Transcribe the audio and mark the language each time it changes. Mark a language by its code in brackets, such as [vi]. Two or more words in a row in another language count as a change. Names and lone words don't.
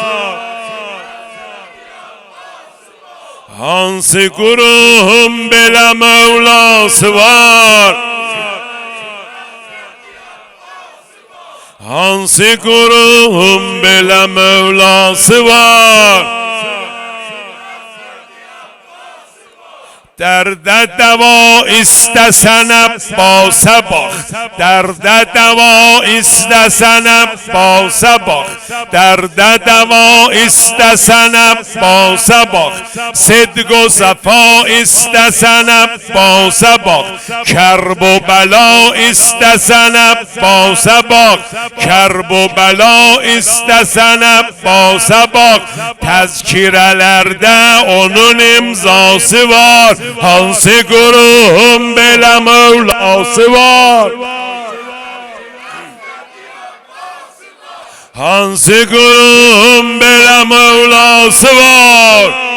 [az] Hansı kulum belə mevlası var. Hansı kulum belə mevlası var. [tr] Derde deva istesen Abbas'a bak. Derde deva istesen Abbas'a bak. Derde deva istesen Abbas'a bak. Sidq-o safa istesen Abbas'a bak. Kerb-o bela istesen Abbas'a bak. Kerb-o bela istesen Abbas'a bak. Tezkirelerde onun imzası var. [az] Hansı kulum belə mevlası var. Hansı kulum belə mevlası var.